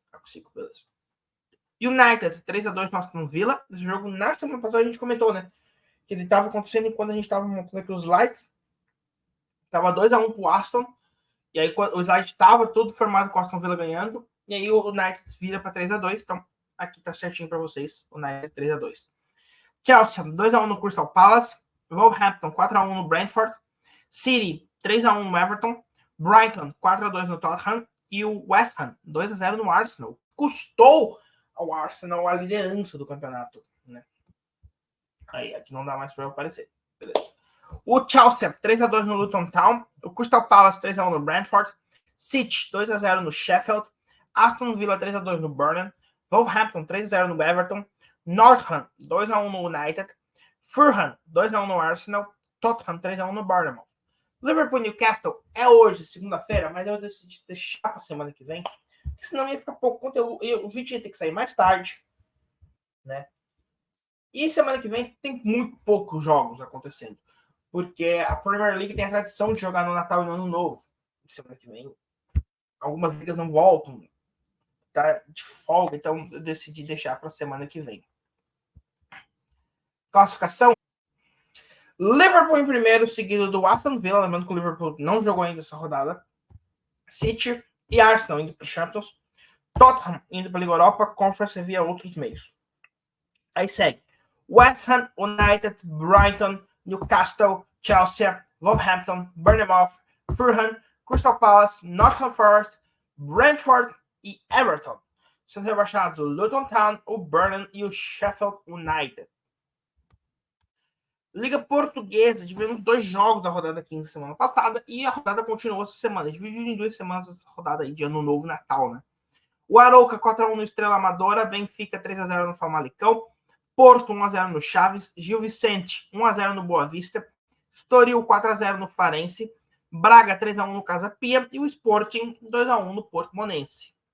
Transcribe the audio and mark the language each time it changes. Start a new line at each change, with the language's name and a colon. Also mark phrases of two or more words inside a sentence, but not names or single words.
Portuguese: Ah, consigo, beleza. United, 3-2 no Aston Villa. Esse jogo, na semana passada, a gente comentou, né? Que ele estava acontecendo enquanto a gente estava montando aqui os slides. Tava 2-1 pro Aston. E aí o slide estava todo formado com o Aston Villa ganhando. E aí o United vira para 3-2. Então, aqui tá certinho para vocês. O United 3-2. Chelsea, 2-1 no Crystal Palace. Wolverhampton, 4-1 no Brentford. City, 3-1 no Everton. Brighton, 4-2 no Tottenham. E o West Ham, 2-0 no Arsenal. Custou ao Arsenal a liderança do campeonato, né? Aí, aqui não dá mais para eu aparecer. Beleza. O Chelsea, 3-2 no Luton Town. O Crystal Palace, 3-1 no Brentford. City, 2-0 no Sheffield. Aston Villa, 3-2 no Burnham. Wolverhampton, 3-0 no Everton. Northam, 2-1 no United. Fulham, 2-1 no Arsenal. Tottenham, 3-1 no Bournemouth. Liverpool Newcastle é hoje, segunda-feira, mas eu decidi deixar para a semana que vem, porque senão ia ficar pouco conteúdo. O vídeo ia ter que sair mais tarde, né? E semana que vem tem muito poucos jogos acontecendo, porque a Premier League tem a tradição de jogar no Natal e no Ano Novo. E semana que vem, algumas ligas não voltam, tá de folga, então eu decidi deixar para a semana que vem. Classificação: Liverpool em primeiro, seguido do Aston Villa, lembrando que o Liverpool não jogou ainda essa rodada. City e Arsenal indo para o Champions. Tottenham indo para a Liga Europa, Conference via outros meios. Aí segue West Ham, United, Brighton, Newcastle, Chelsea, Wolverhampton, Bournemouth, Fulham, Crystal Palace, Nottingham Forest, Brentford e Everton. São rebaixados o Luton Town, o Burnham e o Sheffield United. Liga Portuguesa, tivemos 2 jogos da rodada 15 semana passada e a rodada continuou essa semana. Dividiu em 2 semanas essa rodada aí de Ano Novo e Natal, né? O Arouca 4-1 no Estrela Amadora, Benfica 3-0 no Famalicão, Porto 1-0 no Chaves, Gil Vicente 1-0 no Boa Vista, Estoril 4-0 no Farense, Braga 3-1 no Casa Pia e o Sporting 2-1 no Portimonense.